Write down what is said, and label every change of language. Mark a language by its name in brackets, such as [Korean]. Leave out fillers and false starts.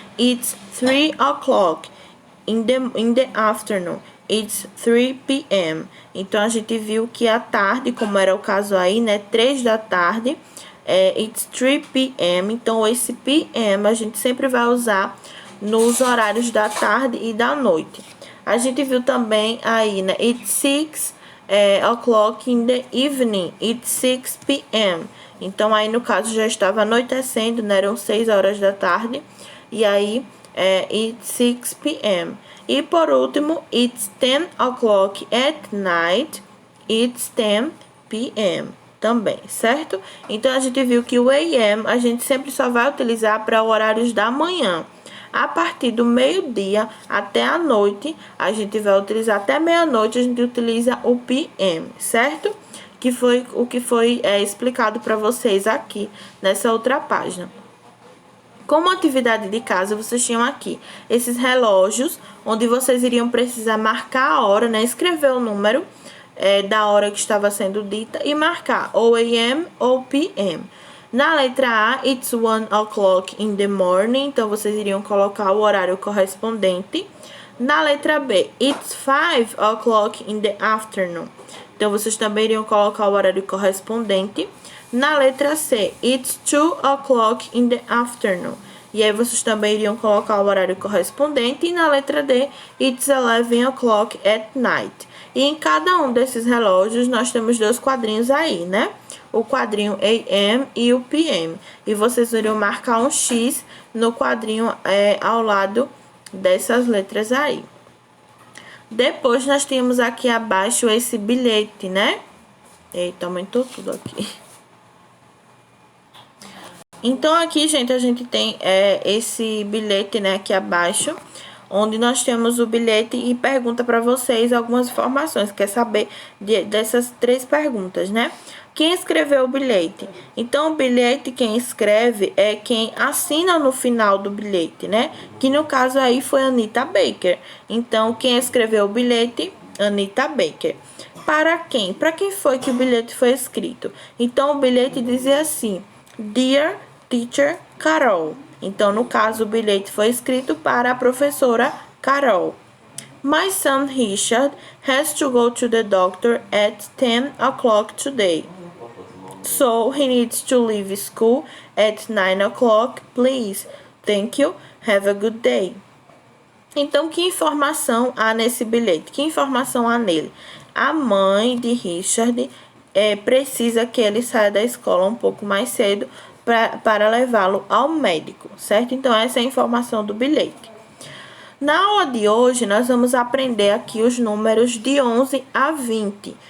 [English] It's 3 o'clock in the afternoon. It's 3 p.m. [Portuguese] Então a gente viu que à tarde, como era o caso aí, né? 3 da tarde, [English] it's 3 p.m. [Portuguese] Então esse p.m. a gente sempre vai usar nos horários da tarde e da noite. A gente viu também aí, né? [English] It's 6 o'clock in the evening, it's 6 p.m. [Portuguese] Então, aí no caso já estava anoitecendo, né? Eram 6 horas da tarde. E aí, [English] it's 6 p.m. [Portuguese] E por último, [English] it's 10 o'clock at night, it's 10 p.m. [Portuguese] também, certo? Então, a gente viu que o AM a gente sempre só vai utilizar para horários da manhã. A partir do meio-dia até a noite, a gente vai utilizar até meia-noite, a gente utiliza o PM, certo? Que foi o que foi explicado para vocês aqui nessa outra página. Como atividade de casa, vocês tinham aqui esses relógios, onde vocês iriam precisar marcar a hora, né? Escrever o número da hora que estava sendo dita e marcar ou AM ou PM. Na letra A, [English] it's 1 o'clock in the morning, [Portuguese] então vocês iriam colocar o horário correspondente. Na letra B, [English] it's 5 o'clock in the afternoon, [Portuguese] então vocês também iriam colocar o horário correspondente. Na letra C, [English] it's 2 o'clock in the afternoon, [Portuguese] e aí vocês também iriam colocar o horário correspondente. E na letra D, [English] it's 11 o'clock at night. [Portuguese] E em cada um desses relógios nós temos 2 quadrinhos aí, né? O quadrinho AM e o PM. E vocês iriam marcar um X no quadrinho ao lado dessas letras aí. Depois nós temos aqui abaixo esse bilhete, né? Eita, aumentou tudo aqui. Então aqui, gente, a gente tem esse bilhete, né, aqui abaixo, onde nós temos o bilhete e pergunta para vocês algumas informações. Quer saber dessas 3 perguntas, né? Quem escreveu o bilhete? Então, o bilhete, quem escreve é quem assina no final do bilhete, né? Que no caso aí foi Anita Baker. Então, quem escreveu o bilhete? Anita Baker. Para quem? Para quem foi que o bilhete foi escrito? Então, o bilhete dizia assim: [English] Dear Teacher Carol. [Portuguese] Então, no caso, o bilhete foi escrito para a professora Carol. [English] My son Richard has to go to the doctor at 10 o'clock today. So he needs to leave school at 9 o'clock, please. Thank you. Have a good day. [Portuguese] Então, que informação há nesse bilhete? Que informação há nele? A mãe de Richard precisa que ele saia da escola um pouco mais cedo para levá-lo ao médico, certo? Então, essa é a informação do bilhete. Na aula de hoje, nós vamos aprender aqui os números de 11 a 20.